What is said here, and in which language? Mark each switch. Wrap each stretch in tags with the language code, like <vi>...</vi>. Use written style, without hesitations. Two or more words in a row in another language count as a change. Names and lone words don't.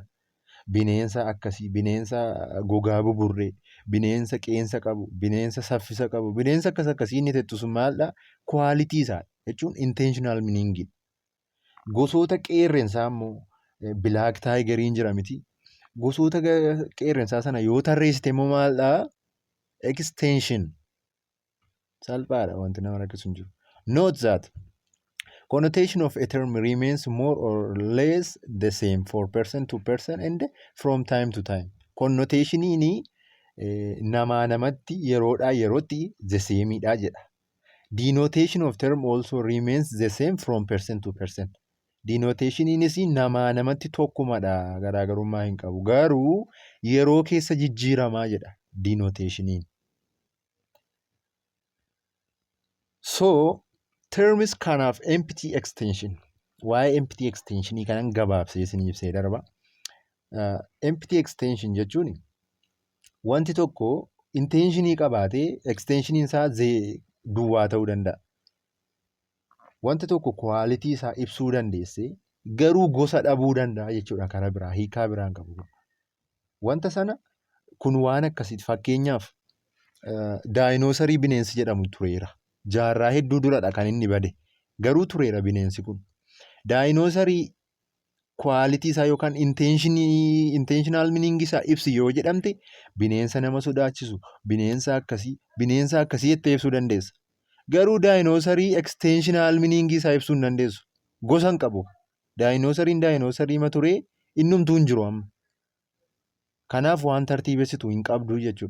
<om>Bineensa akkasii, bineensa gogaa buburree, bineensa qeensa qabu, bineensa saffisa qabu, bineensa akkasii inni jettu sun maaldha? Quality isaa jechuun</om> <en>intentional meaning.</en> <om>Gosoota qeerrensaa immoo black tigeriin jira miti. Gosoota qeerrensaa sana yoo tarreessite immoo maaldha? Extension. Salphaadha, wanti nama rakkisu hin jiru.</om> <en>Note that connotation of a term remains more or less the same for person to person and from time to time.</en> <om>Connotationini namaa namatti yeroodhaa yerootti</om> <en>the sameidha</en> <om>jedha.</om> <en>Denotation of term also remains the same from person to person.</en> <om>Denotationinis namaa namatti tokkumadha, garaagarummaa hin qabu. Garuu yeroo keessa jijjiiramaa jedha denotationiin.</om> <en>So terms can have empty extension. Why empty extension?</en> <om>Kanan gabaabsee isiniif ibsee darba.</om> <en>Empty extension</en> <om>jechuun wanti tokko intentionii qabaatee extensioniin isaa duwwaa ta'uu danda'a. Wanti tokko quality isaa ibsuu dandeesse garuu gosa dhabuu danda'a jechuudha. Karaa biraa hiikaa biraan qabu. Wanta sana kun waan akkasiiti. Fakkeenyaaf daayinoosarii bineensi jedhamu tureera. Jaarraa hedduu duradha kan inni bade. Garuu tureera bineensi kun. Daayinoosarii kwaalitii isaa yookaan</om> <en>intentional meaning</en> <om>isaa ibsi yoo jedhamte bineensa nama sodaachisu, bineensa akkasii jettee ibsuu dandeessa. Garuu daayinoosarii</om> <en>extensional meaning</en> <om>isaa ibsuu hin dandeessu. Gosa hin qabu. Daayinoosariin daayinoosarii turee innumtuu hin jiru amma. Kanaaf waan tartiibessitu hin qabdu jechuudha.</om>